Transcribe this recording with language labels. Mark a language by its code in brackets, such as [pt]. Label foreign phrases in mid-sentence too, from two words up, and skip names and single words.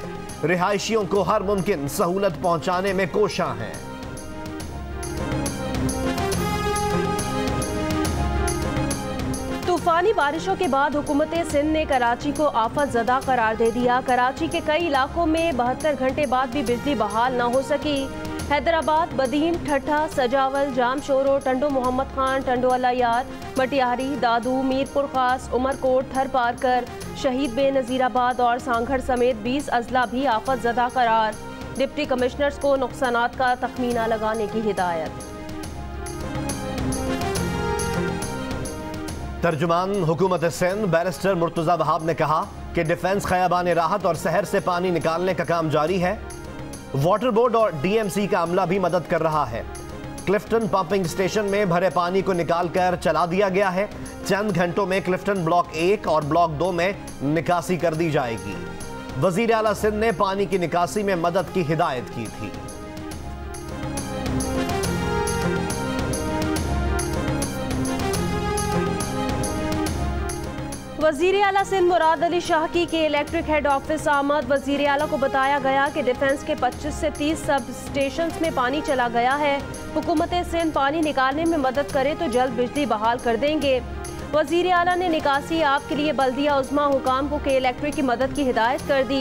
[ur] رہائشیوں کو ہر ممکن سہولت پہنچانے میں کوشاں ہیں. طوفانی بارشوں کے بعد حکومت سندھ نے کراچی کو آفت زدہ قرار دے دیا. کراچی کے کئی علاقوں میں 72 گھنٹے بعد بھی بجلی بحال نہ ہو سکی. حیدرآباد، بدین، ٹھٹھہ، سجاول، جامشورو، ٹنڈو محمد خان، ٹنڈو الہ یار، مٹیاری، دادو، میرپور خاص، عمرکوٹ، تھر پارکر، شہید بینظیر آباد اور سانگھڑ سمیت 20 اضلاع بھی آفت زدہ قرار. [en] Deputy Commissioners [ur] کو نقصانات کا تخمینہ لگانے کی ہدایت. ترجمان حکومت سندھ بیرسٹر مرتضیٰ وہاب نے کہا کہ ڈیفنس خیابان راحت اور شہر سے پانی نکالنے کا کام جاری ہے. [en] Water Board [ur] اور DMC کا عملہ بھی مدد کر رہا ہے. کلفٹن [en] pumping station [ur] میں بھرے پانی کو نکال کر چلا دیا گیا ہے. چند گھنٹوں میں کلفٹن بلاک 1 اور بلاک 2 میں نکاسی کر دی جائے گی. وزیر اعلیٰ سندھ نے پانی کی نکاسی میں مدد کی ہدایت کی تھی. وزیر اعلیٰ سندھ مراد علی شاہ کی کے الیکٹرک [en] head office [ur] آمد. وزیر اعلیٰ کو بتایا گیا کہ ڈیفنس کے 25 سے 30 [en] substations [ur] میں پانی چلا گیا ہے. حکومت سندھ پانی نکالنے میں مدد کرے تو جلد بجلی بحال کر دیں گے. وزیر اعلیٰ نے نکاسی آب کے لیے بلدیہ عظمیٰ حکام کو کے الیکٹرک کی مدد کی ہدایت کر دی.